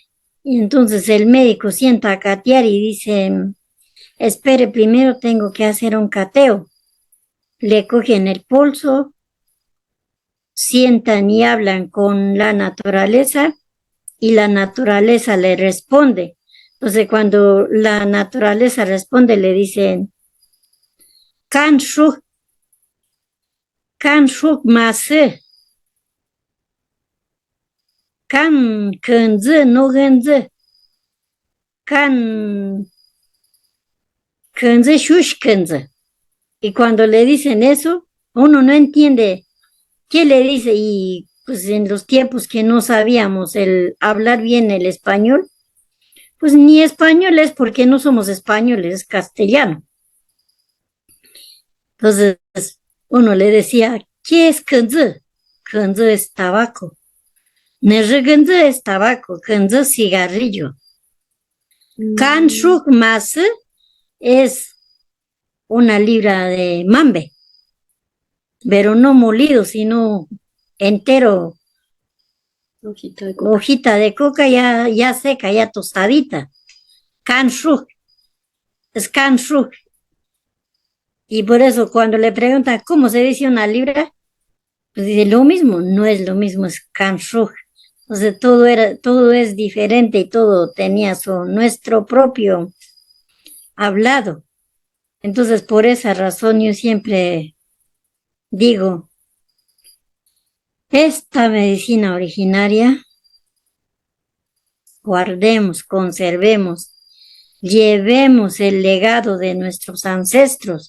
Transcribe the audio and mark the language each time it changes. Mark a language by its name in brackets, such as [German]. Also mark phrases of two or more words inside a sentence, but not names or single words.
[Spanish] Y entonces el médico sienta a catear y dice, espere, primero tengo que hacer un cateo. Le cogen el pulso, sientan y hablan con la naturaleza y la naturaleza le responde. Entonces cuando la naturaleza responde le dicen, [Inga] kan shuk mase, kan kenze no genze, kan kenze shush kenze. [Spanish] Y cuando le dicen eso, uno no entiende qué le dice. Y pues en los tiempos que no sabíamos el hablar bien el español, pues ni español es porque no somos españoles, es castellano. Entonces uno le decía, ¿qué es kenze? Kenze es tabaco. Nergenze es tabaco, kenze cigarrillo. [Inga] Kan shuk mas [Spanish] es una libra de mambe, pero no molido, sino entero, hojita de coca ya seca, ya tostadita. [Inga] Kan shuk, es kan shuk. [Spanish] Y por eso cuando le preguntan cómo se dice una libra, pues dice lo mismo, no es lo mismo, es [Inga] kan shuk. [Spanish] Entonces todo es diferente y todo tenía nuestro propio hablado. Entonces por esa razón yo siempre digo, esta medicina originaria guardemos, conservemos, llevemos el legado de nuestros ancestros.